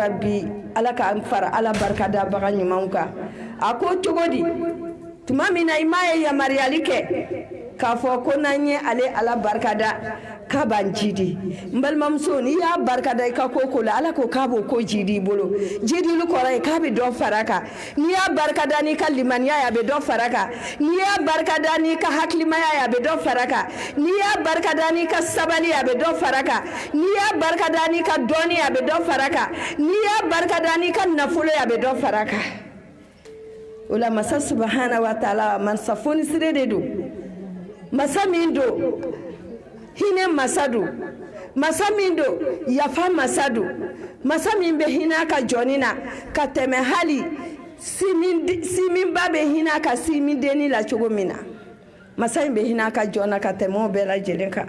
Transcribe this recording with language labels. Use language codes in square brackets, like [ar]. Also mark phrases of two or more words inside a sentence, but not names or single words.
[bm] rabi ala k'an fara ala barikadabaga ɲumanw kan a ko cogo di tuma min na i m'a ye yamaruyali kɛ k'a fɔ ko n'an ye ale ala barikada k'a b'an jidi n balimamuso n'i y'a barikada i ka ko la ala ko k'a b'o ko jidi i bolo jidili kɔrɔ ye k'a bɛ dɔ fara kan n'i y'a barikada n'i ka limaniya ye a bɛ dɔ fara kan n'i y'a barikada n'i ka hakilimaya ye a bɛ dɔ fara kan n'i y'a barikada n'i ka sabali a bɛ dɔ fara kan n'i y'a barikada n'i ka dɔnni a bɛ dɔ fara kan n'i y'a barikada n'i ka nafolo ye a bɛ dɔ fara kan o la masa [ar] سبحانه وتعالى [bm] masa fonisire de don masa min don hinɛ masa don masa min don yafa masa don masa min bɛ hinɛ ka jɔnni na ka tɛmɛ hali siminba bɛ hinɛ ka simin denni la cogo min na masa in bɛ hinɛ ka jɔn na ka tɛmɛ o bɛɛ lajɛlen kan